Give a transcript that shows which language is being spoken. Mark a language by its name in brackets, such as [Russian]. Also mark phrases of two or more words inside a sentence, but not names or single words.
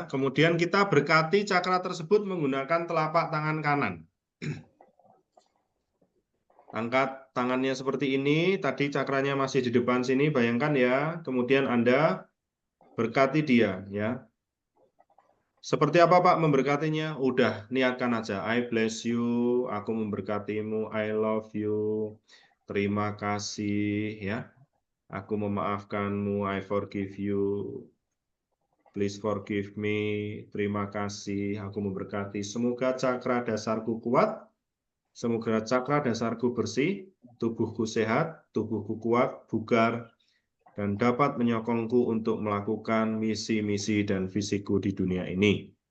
[Indonesian] Kemudian kita berkati cakra tersebut menggunakan telapak tangan kanan. Angkat tangannya seperti ini. Tadi cakranya masih di depan sini, bayangkan ya. Kemudian Anda berkati dia ya. Seperti apa Pak memberkatinya? Udah, niatkan aja. [English] I bless you, [Indonesian] aku memberkatimu, [English] I love you, [Indonesian] terima kasih ya. Aku memaafkanmu, [English] I forgive you, please forgive me, [Indonesian] terima kasih, aku memberkati. Semoga cakra dasarku kuat, semoga cakra dasarku bersih, tubuhku sehat, tubuhku kuat, bugar, dan dapat menyokongku untuk melakukan misi-misi dan visiku di dunia ini.